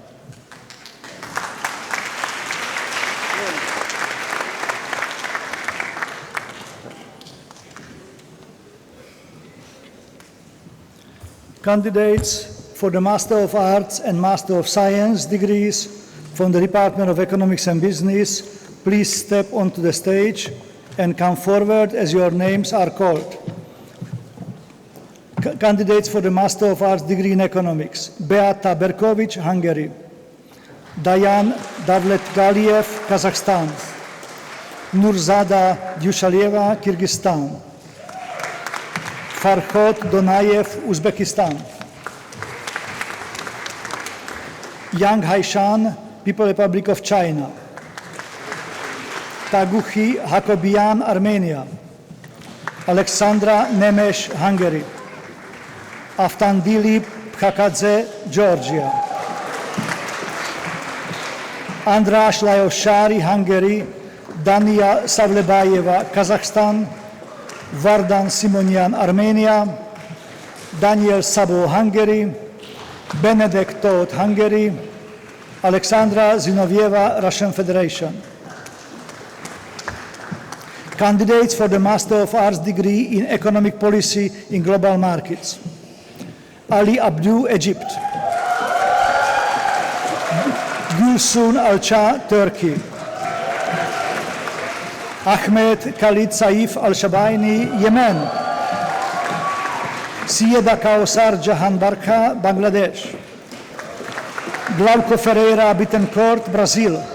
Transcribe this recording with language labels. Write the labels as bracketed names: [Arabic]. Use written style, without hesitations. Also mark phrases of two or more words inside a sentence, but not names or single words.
[English] Candidates for the Master of Arts and Master of Science degrees from the Department of Economics and Business, please step onto the stage and come forward as your names are called. Candidates for the Master of Arts degree in Economics: Beata Berkovic, Hungary; Dayan Davletgaliev, Kazakhstan; Nurzada Dushaleva, Kyrgyzstan; Farhod Donayev, Uzbekistan; Yang Haishan, People Republic of China; Taguchi Hakobian, Armenia; Alexandra Nemes, Hungary; Aftandili Phakadze, Georgia; András Lajosári, Hungary; Dania Savlebayeva, Kazakhstan; Vardan Simonian, Armenia; Daniel Sabo, Hungary; Benedek Todt, Hungary; Alexandra Zinovieva, Russian Federation. Candidates for the Master of Arts degree in Economic Policy in Global Markets: Ali Abdu, Egypt; Gülsun Alça, Turkey; Ahmed Khalid Saif Al-Shabaini, Yemen; Syeda Kausar Jahan Barkha, Bangladesh; Glauco Ferreira Bittencourt, Brazil;